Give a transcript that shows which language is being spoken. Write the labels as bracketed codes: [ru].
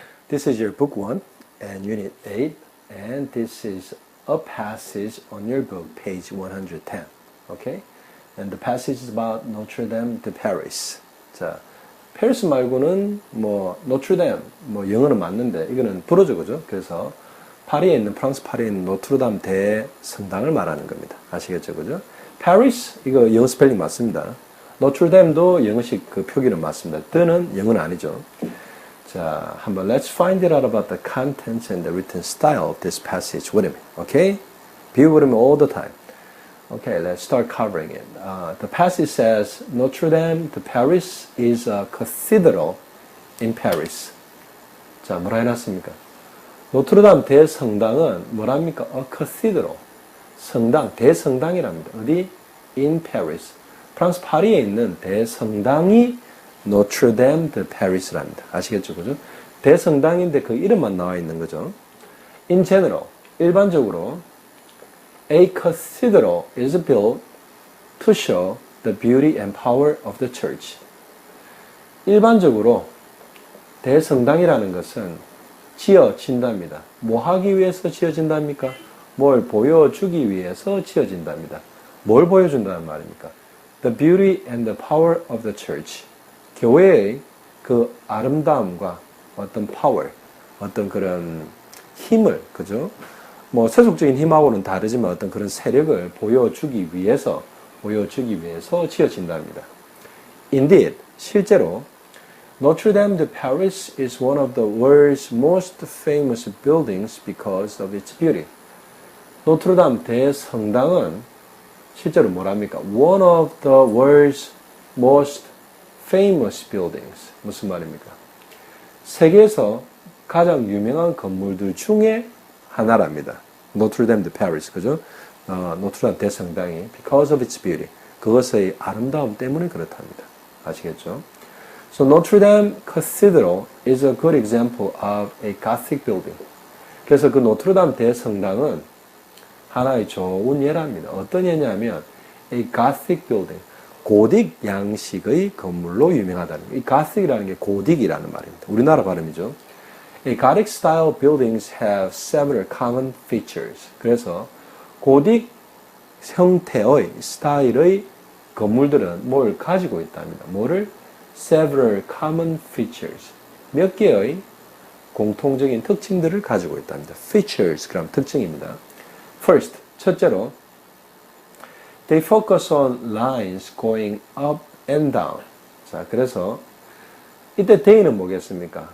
[en] This is your book 1 and unit 8, and this is a passage on your book, page 110. Okay? And the passage is about Notre Dame de Paris. [ko] 자, 페리스 말고는 노트르담, 영어는 맞는데 이거는 불어죠, 그죠? 그래서 프랑스 파리에 있는 노트르담 대성당을 말하는 겁니다. 아시겠죠, 그죠? Paris, 이거 영어 스펠링 맞습니다. 노트르담도 영어식 그 표기는 맞습니다. 뜨는 영어는 아니죠. 자, 한번 [en] let's find it out about the contents and the written style of this passage with me. Okay? Be with me all the time. Okay, let's start covering it. The passage says Notre Dame de Paris is a cathedral in Paris. [ko] 자, 뭐라 해놨습니까? 노트르담 대성당은 뭐랍니까? [en] A cathedral. [ko] 성당, 대성당이랍니다. 어디? [en] In Paris. [ko] 프랑스 파리에 있는 대성당이 Notre Dame de Paris랍니다. 아시겠죠? 그죠? 대성당인데 그 이름만 나와 있는 거죠. [en] In general, [ko] 일반적으로 [en] A cathedral is built to show the beauty and power of the church. [ko] 일반적으로 대성당이라는 것은 지어진답니다. 뭐 하기 위해서 지어진답니까? 뭘 보여주기 위해서 지어진답니다. 뭘 보여준다는 말입니까? [en] The beauty and the power of the church. [ko] 교회의 그 아름다움과 어떤 power, 어떤 그런 힘을, 그죠? 세속적인 힘하고는 다르지만 어떤 그런 세력을 보여주기 위해서 지어진답니다. [en] Indeed, [ko] 실제로 [en] Notre Dame de Paris is one of the world's most famous buildings because of its beauty. [ko] 노트르담 대성당은 실제로 뭐랍니까? [en] One of the world's most famous buildings. [ko] 무슨 말입니까? 세계에서 가장 유명한 건물들 중에 하나랍니다. 노트르담 데 파리스, 그죠? 노트르담 대성당이 [en] because of its beauty. [ko] 그것의 아름다움 때문에 그렇답니다. 아시겠죠? [en] So Notre Dame Cathedral is a good example of a Gothic building. [ko] 그래서 그 노트르담 대성당은 하나의 좋은 예랍니다. 어떤 예냐면 [en] a Gothic building, [ko] 고딕 양식의 건물로 유명하다는 거예요. 이 Gothic이라는 게 고딕이라는 말입니다. 우리나라 발음이죠. [en] A Gothic style buildings have several common features. [ko] 그래서 고딕 형태의 스타일의 건물들은 뭘 가지고 있답니다. 뭐를? [en] Several common features. [ko] 몇 개의 공통적인 특징들을 가지고 있답니다. Features, 그럼 특징입니다. [en] First, [ko] 첫째로 [en] they focus on lines going up and down. [ko] 자, 그래서 이때 they는 뭐겠습니까?